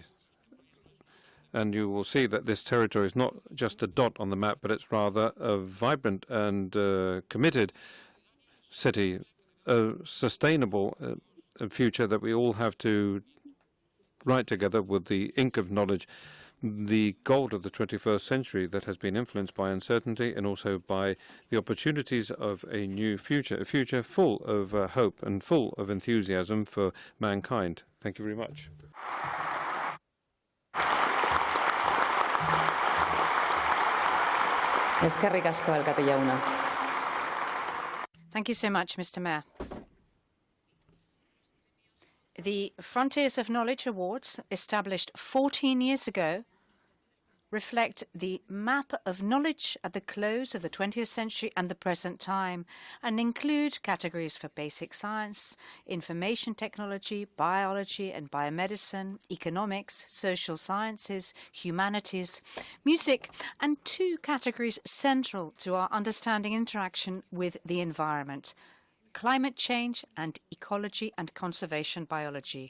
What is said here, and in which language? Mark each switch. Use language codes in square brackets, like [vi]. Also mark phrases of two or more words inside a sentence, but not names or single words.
[en] And you will see that this territory is not just a dot on the map, but it's rather a vibrant and committed city, a sustainable future that we all have to write together with the ink of knowledge, the gold of the 21st century that has been influenced by uncertainty and also by the opportunities of a new future, a future full of hope and full of enthusiasm for mankind. Thank you very much. [eu] Eskerrik asko, alkate jauna. [en] Thank you so much, Mr. Mayor. The Frontiers of Knowledge Awards, established 14 years ago, reflect the map of knowledge at the close of the 20th century and the present time, and include categories for basic science, information technology, biology and biomedicine, economics, social sciences, humanities, music, and 2 categories central to our understanding interaction with the environment: climate change and ecology and conservation biology.